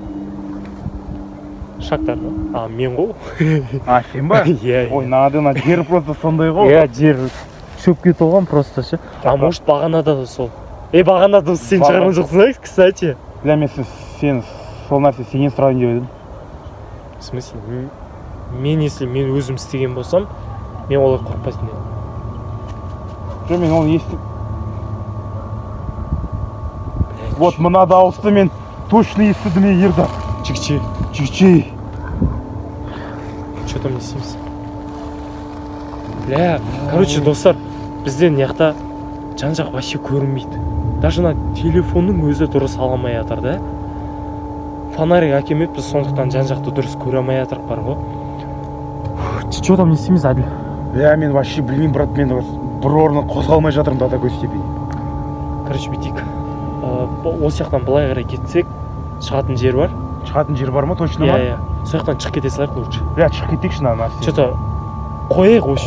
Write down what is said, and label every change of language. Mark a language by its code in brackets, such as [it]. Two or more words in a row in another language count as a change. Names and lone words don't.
[kk] Шақтар ма? Мен ғой. Сен ба? Иә. Ой, надо, жер просто сондай ғой. Иә, жер шөпке толған просто ше. Может бағанада да сол. Бағанада сен шығарған жоқсың, кстати. Бля, мен сен сол нәрсе сенен сұрайын деп едім. [ru] В смысле? [kk] Если мен өзім істеген болсам, мен олай қорқпайтын едім. Жоқ, мен оны естіп. Вот мына дауысты мен точно естідім ерді. Чикчи. [ru] Что там [kk] не істейміз? Бля, короче, достар, бізден яқта жан-жақ вообще көрінбейді. [ru] Даже на [kk] телефонның өзі дұрыс ала алмай жатыр да. Фонарик әкелмеп, біз сондықтан жан-жақты дұрыс көре алмай жатырық бар ғой. [ru] Что там [kk] не істейміз, Әділ? Бля, мен вообще білмеймін, брат, мен бір орны қозғалмай жатырмын да көз степени. Короче, бүйтейік. Осы жақтан былай қарай кетсек, шығатын жер бар. Шығатын жер бар ма, точно ма? Иә. Сол жақтан шығып кете салайық лучше. Бля, шығып кетейікші мына нәрсе. Что-то қояйық осы.